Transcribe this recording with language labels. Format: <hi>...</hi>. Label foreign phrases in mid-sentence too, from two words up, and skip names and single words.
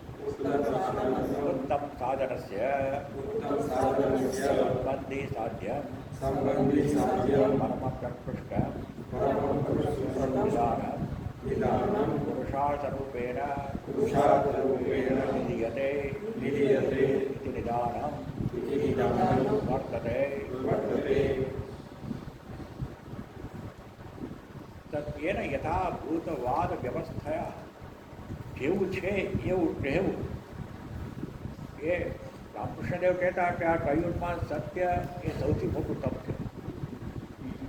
<sa>उत्तमसाधनस्य सम्बन्धिसाध्यं परमप्रकृष्टं निदानं पुरुषार्थरूपेण निधीयते इति निदानं वर्तते. तत्येन यथाभूतवाद व्यवस्था,</sa> <gu>જેવું છે એવું રહેવું. એ રામકૃષ્ણદેવ કહેતા કે આ કળિયુગમાં સત્ય એ સૌથી મોટું તપ છે.</gu>